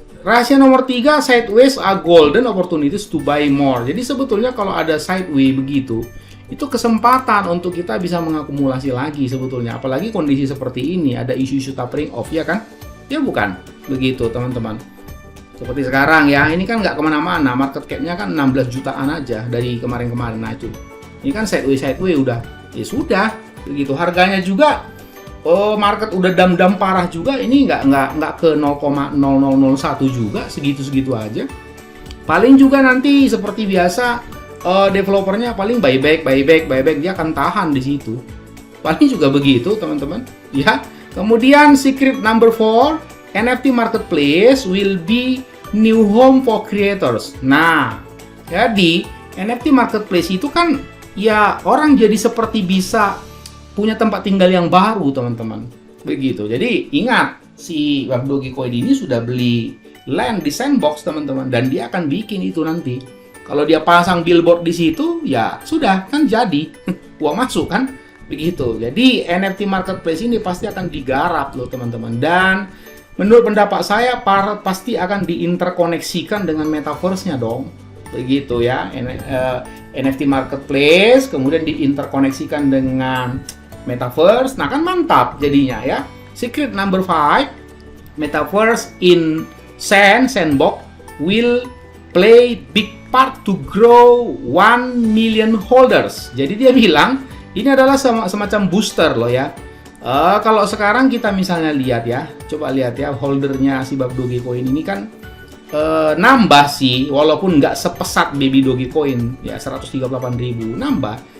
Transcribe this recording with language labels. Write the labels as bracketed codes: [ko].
[id] Rahasia nomor 3, [en] sideways are golden opportunities to buy more. [id] Jadi sebetulnya kalau ada sideways begitu, itu kesempatan untuk kita bisa mengakumulasi lagi sebetulnya. Apalagi kondisi seperti ini, ada isu-isu tapering off, ya kan? Ya bukan? Begitu teman-teman. Seperti sekarang ya, ini kan nggak kemana-mana, market cap-nya kan 16 jutaan aja dari kemarin-kemarin. Nah itu, ini kan sideways udah, ya sudah, begitu. Harganya juga, market udah dam-dam parah juga, ini nggak ke 0,0001 juga, segitu-segitu aja. Paling juga nanti seperti biasa, developernya paling buyback, dia akan tahan di situ. Paling juga begitu teman-teman, ya. Kemudian [en] secret number 4. NFT marketplace will be new home for creators. [id] Nah, jadi NFT marketplace itu kan ya orang jadi seperti bisa punya tempat tinggal yang baru, teman-teman. Begitu. Jadi ingat, si BAF Dogecoin ini sudah beli land di Sandbox, teman-teman, dan dia akan bikin itu nanti. Kalau dia pasang billboard di situ, ya sudah kan jadi uang masuk kan? Begitu. Jadi NFT marketplace ini pasti akan digarap loh, teman-teman. Dan menurut pendapat saya, pasti akan diinterkoneksikan dengan metaverse-nya dong. Begitu ya. NFT marketplace kemudian diinterkoneksikan dengan metaverse. Nah, kan mantap jadinya ya. [en] Secret number 5, metaverse in Sandbox will play big part to grow 1 million holders. [id] Jadi dia bilang ini adalah semacam booster loh ya. Kalau sekarang kita misalnya lihat ya, coba lihat ya, holdernya si BAF Dogecoin ini kan nambah sih, walaupun nggak sepesat Baby Dogecoin ya, 138.000 nambah.